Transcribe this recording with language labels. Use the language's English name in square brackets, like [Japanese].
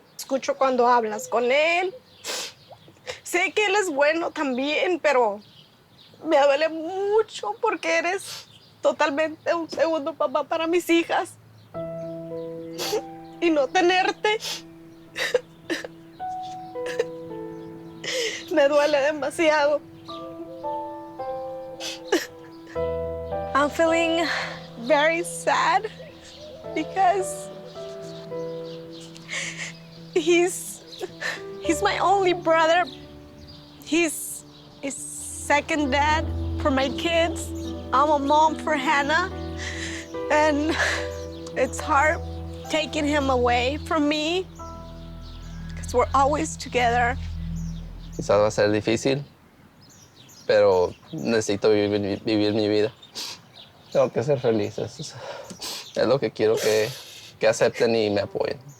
[Spanish] Escucho cuando hablas con él. Sé que él es bueno también, pero me duele mucho porque eres totalmente un segundo papá para mis hijas. Y no tenerte me duele demasiado. [English] I'm feeling very sad because he's my only brother. He's second dad for my kids. I'm a mom for Hannah. And it's hard taking him away from me because we're always together. [Spanish] Quizás va a ser difícil, pero necesito vivir mi vida. Tengo que ser feliz. Es lo que quiero que acepten y me apoyen.